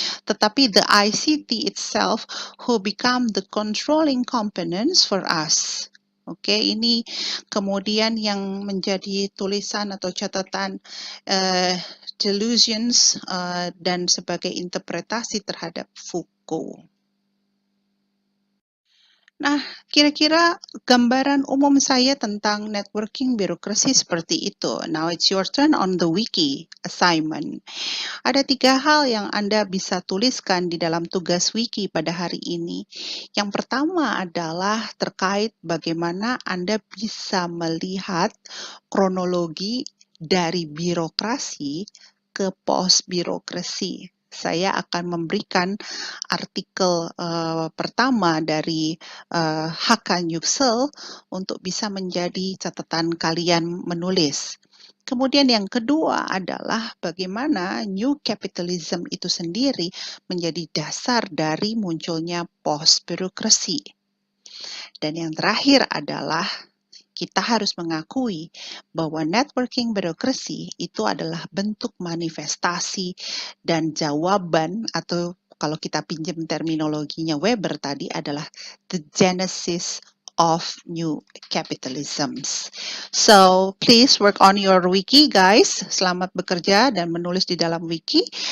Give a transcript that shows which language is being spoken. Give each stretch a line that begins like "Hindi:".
Indonesian: Tetapi
English: the ICT itself who become the controlling components for us.
Indonesian: Oke, ini kemudian yang menjadi tulisan atau catatan delusions dan sebagai interpretasi terhadap Foucault. Nah, kira-kira gambaran umum saya tentang networking birokrasi seperti itu.
English: Now it's your turn on the wiki assignment.
Indonesian: Ada 3 hal yang Anda bisa tuliskan di dalam tugas wiki pada hari ini. Yang pertama adalah terkait bagaimana Anda bisa melihat kronologi dari birokrasi ke post birokrasi. Saya akan memberikan artikel pertama dari Hakan Yüksel untuk bisa menjadi catatan kalian menulis. Kemudian yang kedua adalah bagaimana new capitalism itu sendiri menjadi dasar dari munculnya post birokrasi. Dan yang terakhir adalah kita harus mengakui bahwa networking birokrasi itu adalah bentuk manifestasi dan jawaban, atau kalau kita pinjam terminologinya Weber tadi, adalah
English: the genesis of new capitalisms. So, please work on your wiki, guys.
Indonesian: Selamat bekerja dan menulis di dalam wiki.